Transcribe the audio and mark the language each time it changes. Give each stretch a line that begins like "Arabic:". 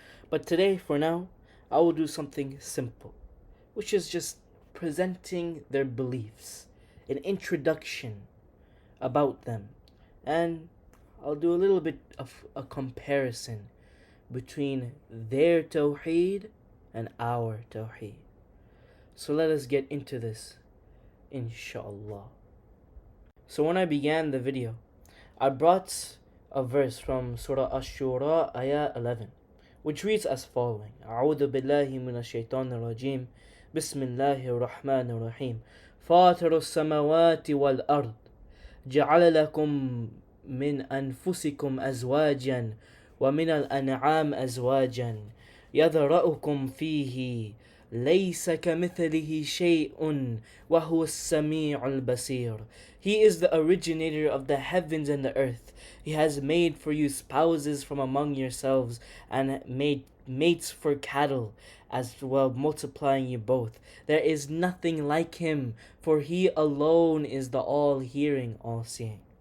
English: But today, for now, I will do something simple, which is just presenting their beliefs, an introduction about them, and I'll do a little bit of a comparison between their Tawheed and our Tawheed. So let us get into this, inshallah. So when I began the video, I brought a verse from Surah Ash-Shura, ayah 11, which reads as following:
Arabic: أعوذ بالله من الشيطان الرجيم بسم الله الرحمن الرحيم فاطر السماوات والأرض جعل لكم من أنفسكم أزواجا ومن الأنعام أزواجا يذرأكم فيه ليس كمثله شيء وهو السميع البصير.
English: He is the originator of the heavens and the earth. He has made for you spouses from among yourselves and made mates for cattle, as well multiplying you both. There is nothing like Him, for He alone is the all-hearing, all-seeing.